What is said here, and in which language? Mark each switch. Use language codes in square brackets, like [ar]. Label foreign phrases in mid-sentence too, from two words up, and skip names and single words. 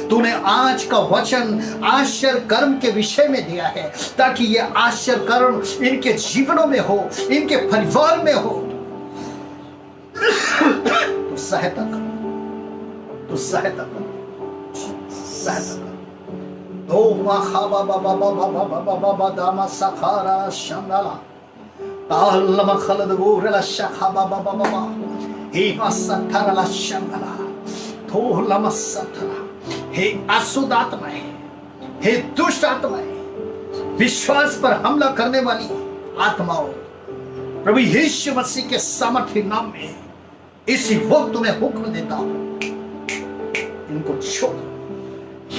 [hi] तूने आज का वचन आश्चर्य कर्म के विषय में दिया है, ताकि ये आश्चर्य कर्म इनके जीवनों में हो, इनके परिवार में हो। तो सहायता कर, तो सहायता कर, सहायता कर। दो माखा बाबा बाबा बाबा बाबा बाबा दामा सखारा शंगला तालम खलद गोरला शखा बाबा बाबा बाबा हे मसथरला शंगला। हे अशुद्ध आत्माएं, हे दुष्ट आत्माएं, विश्वास पर हमला करने वाली आत्माओं, प्रभु यीशु मसीह के सामर्थ्य नाम में इसी वक्त तुम्हें हुक्म देता हूं, इनको छोड़ दो।